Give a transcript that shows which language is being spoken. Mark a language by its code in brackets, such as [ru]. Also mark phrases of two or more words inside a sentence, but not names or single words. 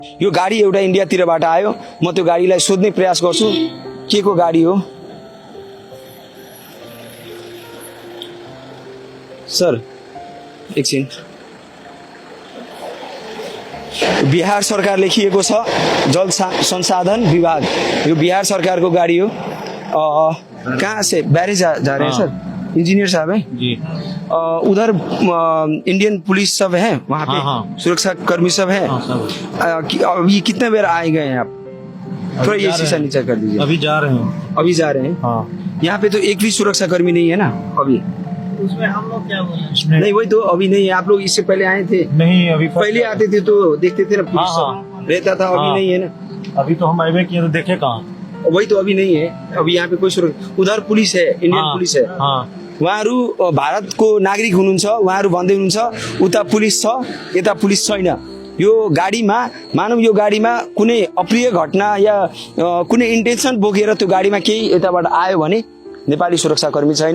[ne] यो गाडी एउटा इन्डियातिरबाट आयो। म त्यो गाडीलाई सोध्ने प्रयास गर्छु के को गाडी हो। सर एकछिन, बिहार सरकार लेखिएको छ, जल संसाधन विभाग। यो बिहार सरकार को गाड़ी हो। [hi] कहाँ से बैरेज जा रहे हैं सर? इंजीनियर साहब हैं जी। उधर इंडियन पुलिस सब है वहाँ पे। हाँ। सुरक्षा कर्मी सब है। अभी कितने बार आए गए हैं आप? थोड़ा ये शीशा नीचे कर दीजिए। अभी जा रहे हैं। अभी जा रहे हैं। हाँ। यहाँ पे तो एक भी सुरक्षा कर्मी नहीं है ना अभी? उसमें हम लोग क्या बोले? नहीं वही तो अभी नहीं है। आप लोग इससे पहले आए थे? नहीं, अभी पहले आते थे तो देखते थे ना पुलिस सब रहता था। अभी नहीं है ना? अभी तो हम हाईवे किए तो देखे कहाँ। वही तो अभी नहीं है। अभी यहाँ पे कोई सुरक्षा, उधर पुलिस है, इंडियन पुलिस है। [ne] उहाँहरू भारतको नागरिक हुनुहुन्छ। उहाँहरू भन्दै हुनुहुन्छ उता पुलिस छ यता पुलिस छैन। यो गाडीमा मानव यो गाडीमा कुनै अप्रिय घटना या कुनै इन्टेन्सन बोकेर त्यो गाडीमा केही यताबाट आयो भने नेपाली सुरक्षाकर्मी छैन।